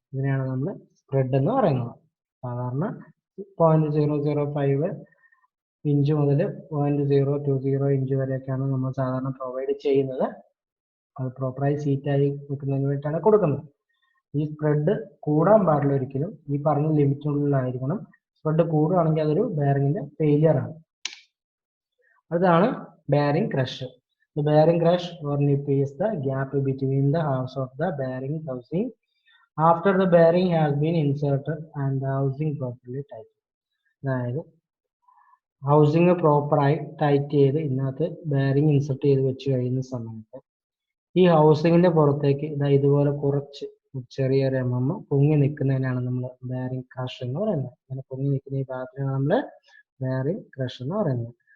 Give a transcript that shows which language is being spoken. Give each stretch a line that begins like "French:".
Malayalam: ഇതിനെയാണ് നമ്മൾ സ്പ്രെഡ് എന്ന് പറയുന്നത്. സാധാരണ 0.005 ഇഞ്ച് മുതൽ 0.020 ഇഞ്ച് വരെയൊക്കെയാണ് നമ്മൾ സാധാരണ പ്രൊവൈഡ് ചെയ്യുന്നത്. അത് പ്രോപ്പറായി സീറ്റായി വെക്കുന്നതിന് വേണ്ടിയിട്ടാണ് കൊടുക്കുന്നത്. ഈ സ്പ്രെഡ് കൂടാൻ പാടില്ല ഒരിക്കലും. ഈ പറഞ്ഞ ലിമിറ്റിനുള്ളിലായിരിക്കണം. സ്പ്രെഡ് കൂടുകയാണെങ്കിൽ അതൊരു ബെയറിങ്ങിന്റെ ഫെയിലിയർ ആണ്. അതാണ് bearing crush.
English: The bearing crush or nip is the gap between the halves of the bearing housing after the bearing has been inserted and the housing properly tightened.
Malayalam: അതായത് housing പ്രോപ്പറായി tight ചെയ്ത് ഇതിനകത്ത് bearing insert ചെയ്ത് വെച്ച് കഴിയുന്ന സമയത്ത് ഈ ഹൗസിങ്ങിന്റെ പുറത്തേക്ക് ഇതുപോലെ കുറച്ച് ചെറിയൊരു പൊങ്ങി നിൽക്കുന്നതിനാണ് നമ്മൾ ബെയറിംഗ് ക്രഷ് എന്ന് പറയുന്നത്. അങ്ങനെ പൊങ്ങി നിൽക്കുന്ന ഈ ഭാഗത്തിനാണ് നമ്മൾ ബെയറിംഗ് ക്രഷ് എന്ന് പറയുന്നത്.